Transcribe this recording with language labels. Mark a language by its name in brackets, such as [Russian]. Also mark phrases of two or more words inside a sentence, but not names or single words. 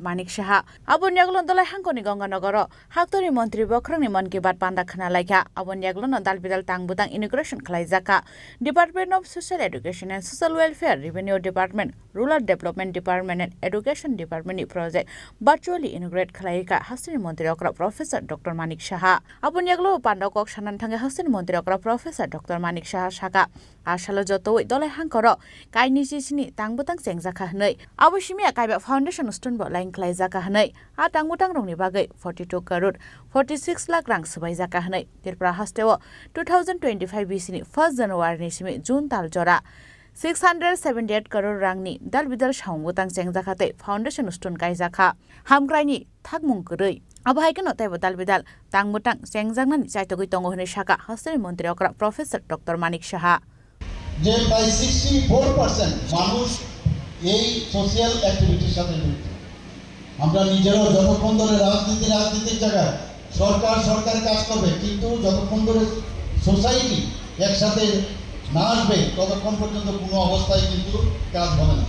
[Kok Borok] Manik Shaha abon yaglon dolai hangkoni Gonganagar haktori mantri bokrangni man ki bat panda khana laika abon yaglon dalbidal tangbutang integration khlaijaka Department of Social Education and Social Welfare Revenue Department Rural Development Department and Education Department [English] project virtually integrate [Kok Borok] khlaika hastini mantri okra Professor Dr. Manik Shaha abon yaglo panda kok sanan thangka hastini mantri okra Professor Dr. Manik Shaha shaka asalo jotoi dolai hangkoro kaini ni tangbutang sengjaka hnai abushimia kaiba [English] foundation stone [Kok Borok] bo line klaijaka hnai a tangbutang rongni bagai 42 crore 46 lakh rang subaijaka hnai Tripura hasteo 2025 BC ni [English] 1st January [Kok Borok] ni simi June tal jora 678 crore rangni dalbidal saungbutang sengjaka te [English] foundation stone [Kok Borok] kaijaka hamgraini thakmung gurei abhaikeno taibo dalbidal tangbutang sengjangna chaitogoi tongo hne shaka hastani mantri okra Professor Dr. Manik Shaha [Bangla] যে প্রায় 64% মানুষ এই [English] social activity [Bangla] সাথে যুক্ত। আমরা নিজেরাও যতক্ষণ ধরে রাজনীতির জায়গায় সরকার কাজ করবে, কিন্তু যতক্ষণ ধরে সোসাইটি একসাথে না আসবে ততক্ষণ পর্যন্ত কোনো অবস্থায় কিন্তু কাজ হবে না।